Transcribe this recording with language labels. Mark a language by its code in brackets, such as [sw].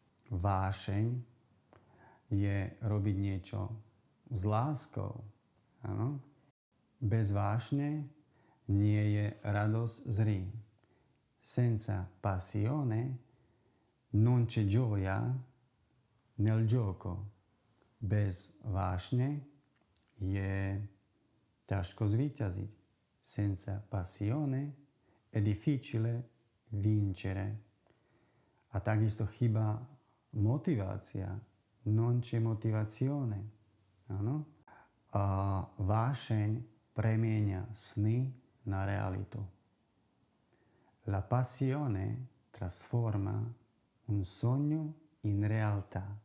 [sk] Vášeň je robiť niečo s láskou. Ano? Bez vášne nie je radosť z hry. [it] Senza passione non c'è gioia nel gioco. [sk] Bez vášne je ťažko zvíťaziť. [it] Senza passione è difficile vincere. [sk] A takisto chýba motivácia. [it] Non c'è motivazione. [sk] Áno? A vášeň premieňa sny na realitu. [it] La passione trasforma un sogno in realtà.